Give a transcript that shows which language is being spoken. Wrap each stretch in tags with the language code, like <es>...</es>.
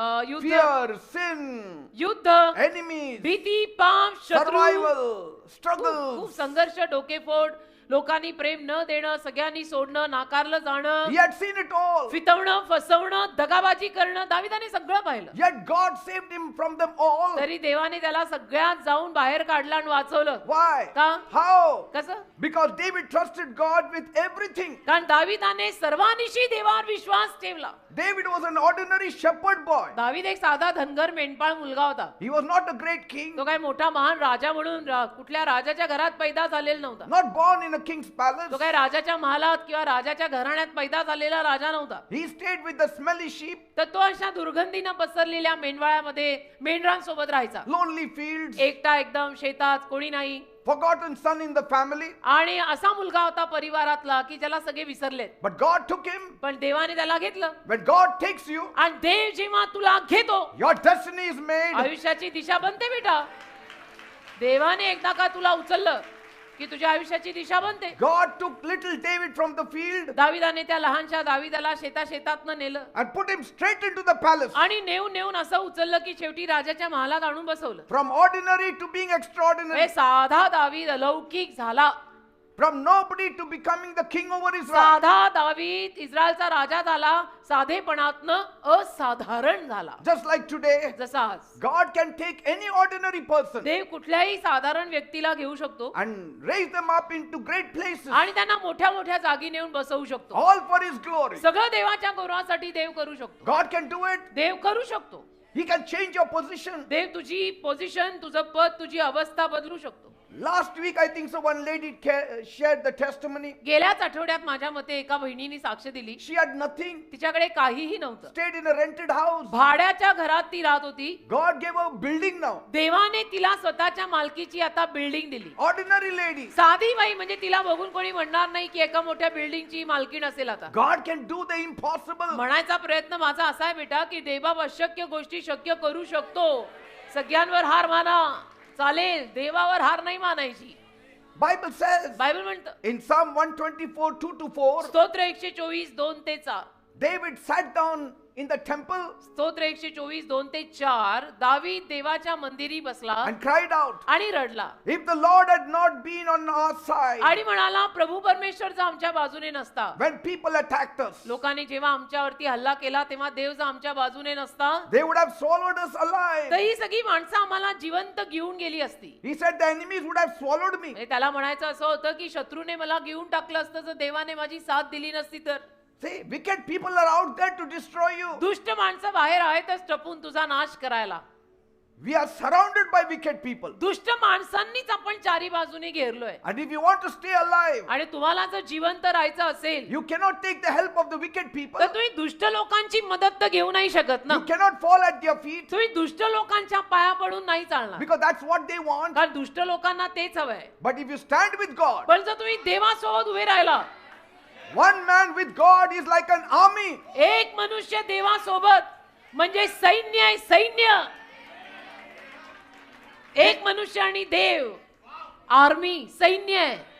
<mr>युद्ध,</mr> <en>fear, sin,</en> <mr>युद्ध,</mr> <en>enemies,</en> <mr>भीती, पाप, शत्रू,</mr> <en>survival,</en> <mr>खूप</mr> <en>struggles.</en> <mr>संघर्ष, डोकेफोड, लोकांनी प्रेम न देणं, सगळ्यांनी सोडणं, नाकारलं जाणं,</mr> <en>He had seen it all.</en> <mr>फितवणं, फसवणं, दगाबाजी करणं, दाविदाने सगळं पाहिलं.</mr> <en>Yet God saved him from them all.</en> <mr>तरी देवाने त्याला सगळ्यात जाऊन बाहेर काढलं आणि वाचवलं.</mr> <en>Why?</en> <mr>का?</mr> <en>How?</en> <mr>कसं?</mr> <en>Because David trusted God with everything.</en> <mr>कारण दाविदाने सर्वांनिशी देवावर विश्वास ठेवला.</mr> <en>David was an ordinary shepherd boy.</en> <mr>दावीद एक साधा धनगर मेंढपाळ मुलगा होता.</mr> <en>He was not a great king,</en> <mr>तो काय मोठा महान राजा म्हणून कुठल्या राजाच्या घरात पैदा झालेला नव्हता.</mr> <en>not born in a king's palace.</en> <mr>तो काय राजाच्या महालात किंवा राजाच्या घराण्यात पैदा झालेला राजा नव्हता.</mr> <en>He stayed with the smelly sheep,</en> <mr>तर तो अशा दुर्गंधीनं पसरलेल्या मेंढवाळ्यामध्ये मेंढरांसोबत राहायचा.</mr> <en>lonely fields,</en> <mr>एकटा एकदम शेतात, कोणी नाही.</mr> <en>forgotten son in the family.</en> <mr>आणि असा मुलगा होता परिवारातला की ज्याला सगळे विसरलेत.</mr> <en>But God took him.</en> <mr>पण देवाने त्याला घेतलं.</mr> <en>When God takes you,</en> <mr>आणि देव जेव्हा तुला घेतो</mr> <en>your destiny is made.</en> <mr>आयुष्याची दिशा बनते बेटा. देवाने एकदा का तुला उचललं की तुझ्या आयुष्याची दिशा बनते.</mr> <en>God took little David from the field</en> <mr>दाविदाने त्या लहानशा दाविदाला शेतातनं नेलं</mr> <en>and put him straight into the palace.</en> <mr>आणि नेऊन असं उचललं की शेवटी राजाच्या महालात आणून बसवलं.</mr> <en>From ordinary to being extraordinary.</en> <mr>हे साधा दावीद अलौकिक झाला.</mr> <en>From nobody to becoming the king over Israel.</en> <mr>साधा दावीद इस्रायलचा राजा झाला. साधेपणातनं असाधारण झाला.</mr> <en>Just like today,</en> <mr>जसा आज</mr> <en>God can take any ordinary person</en> <mr>देव कुठल्याही साधारण व्यक्तीला घेऊ शकतो</mr> <en>and raise them up into great places,</en> <mr>आणि त्यांना मोठ्या मोठ्या जागी नेऊन बसवू शकतो.</mr> <en>all for His glory.</en> <mr>सगळं देवाच्या गौरवासाठी देव करू शकतो.</mr> <en>God can do it.</en> <mr>देव करू शकतो.</mr> <en>He can change your position.</en> <mr>देव तुझी पोझिशन, तुझं पद, तुझी अवस्था बदलू शकतो.</mr> <en>Last week, I think so, one lady shared the testimony.</en> <mr>गेल्याच आठवड्यात माझ्या मते एका बहिणीने साक्ष दिली.</mr> <en>She had nothing,</en> <mr>तिच्याकडे काहीही नव्हतं.</mr> <en>stayed in a rented house.</en> <mr>भाड्याच्या घरात ती राहत होती.</mr> <en>God gave her a building now.</en> <mr>देवाने तिला स्वतःच्या मालकीची आता बिल्डिंग दिली.</mr> <en>Ordinary lady.</en> <mr>साधी बाई, म्हणजे तिला बघून कोणी म्हणणार नाही की एका मोठ्या बिल्डिंगची मालकीण असेल. आता</mr> <en>God can do the impossible.</en> <mr>म्हणायचा प्रयत्न माझा असा आहे बेटा की देवा अशक्य गोष्टी शक्य करू शकतो. सगळ्यांवर हार माना चालेल, देवावर हार नाही मानायची.</mr> <en>Bible says</en> <mr>बायबल म्हणतं</mr> <en>in Psalm 124, 2-4,</en> <mr>स्तोत्र 124, 2-4,</mr> <en>David sat down in the temple</en> <mr>स्तोत्र 124, 2-4, दावीद देवाच्या मंदिरी बसला</mr> <en>and cried out,</en> <mr>आणि रडला</mr> <en>if the Lord had not been on our side,</en> <mr>आणि म्हणाला प्रभू परमेश्वर जर आमच्या बाजूने नसता.</mr> <en>when people attacked us,</en> <mr>लोकांनी जेव्हा आमच्यावरती हल्ला केला तेव्हा देव जर आमच्या बाजूने नसता</mr> <en>they would have swallowed us alive.</en> <mr>तर ही सगळी माणसं आम्हाला जिवंत घेऊन गेली असती.</mr> <en>He said the enemies would have swallowed me.</en> <mr>म्हणजे त्याला म्हणायचं असं होतं की शत्रूने मला घेऊन टाकलं असतं जर देवाने माझी साथ दिली नसती तर.</mr> <en>See, wicked people are out there to destroy you.</en> <mr>दुष्ट माणसं बाहेर आहेतच टपून तुझा नाश करायला.</mr> <en>We are surrounded by wicked people.</en> <mr>दुष्ट माणसांनीच आपण चारी बाजूने घेरलोय.</mr> <en>And if you want to stay alive,</en> <mr>आणि तुम्हाला जर जिवंत राहायचं असेल</mr> <en>you cannot take the help of the wicked people.</en> <mr>तर तुम्ही दुष्ट लोकांची मदत तर घेऊ नाही शकत ना.</mr> <en>You cannot fall at their feet</en> <mr>तुम्ही दुष्ट लोकांच्या पाया पडून नाही चालणार.</mr> <en>because that's what they want.</en> <mr>कारण दुष्ट लोकांना तेच हवंय.</mr> <en>But if you stand with God,</en> <mr>पण जर तुम्ही देवासोबत उभे राहिला,</mr> <en>one man with God is like an army.</en> <mr>एक मनुष्य देवासोबत म्हणजे सैन्य आहे, सैन्य. एक मनुष्य आणि देव आर्मी, सैन्य आहे.</mr>